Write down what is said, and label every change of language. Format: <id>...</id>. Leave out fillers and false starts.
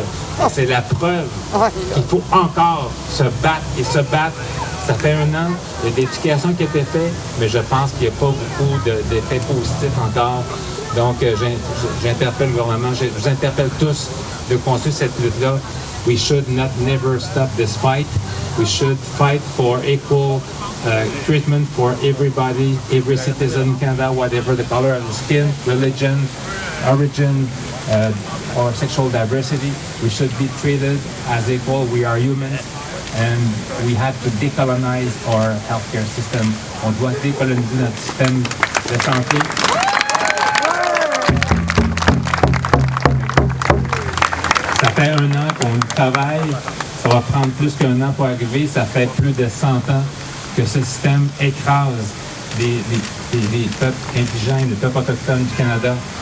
<fr>Et c'est la preuve qu'il faut encore se battre et se battre. Ça fait 1 an, il y a des éducations qui ont été faites, mais je pense qu'il n'y a pas beaucoup d'effets positifs encore. Donc, j'interpelle le gouvernement, je vous interpelle tous de continuer cette lutte-là.</fr> <en>We should not never stop this fight. We should fight for equal treatment for everybody, every citizen in Canada, whatever the color of the skin, religion, origin, or sexual diversity. We should be treated as equal. We are humans, and we have to decolonize our healthcare system.</en> <fr>On doit décoloniser notre système de santé. Ça fait 1 an qu'on travaille, ça va prendre plus qu'1 an pour arriver, ça fait plus de 100 ans que ce système écrase les peuples indigènes, les peuples autochtones du Canada.</fr>